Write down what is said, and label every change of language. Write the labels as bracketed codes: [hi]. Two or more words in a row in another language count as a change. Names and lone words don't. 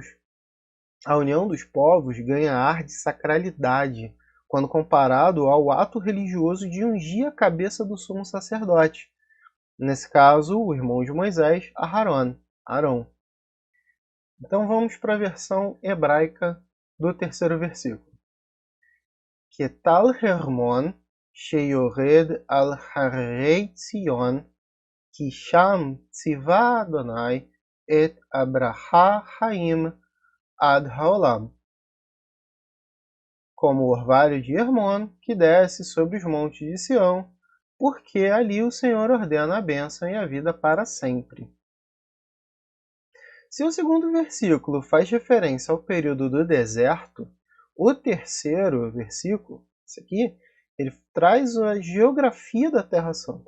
[pt] A união dos povos ganha ar de sacralidade quando comparado ao ato religioso de ungir a cabeça do sumo sacerdote, nesse caso o irmão de Moisés, Arão. Então vamos para a versão hebraica do terceiro versículo. [he] כטל חרמון שירד על הררי ציון, כי שם ציווה אדוני את הברכה חיים עד העולם, [pt] como o orvalho de Hermon, que desce sobre os montes de Sião, porque ali o Senhor ordena a bênção e a vida para sempre. Se o segundo versículo faz referência ao período do deserto, o terceiro versículo, esse aqui, ele traz a geografia da Terra Santa.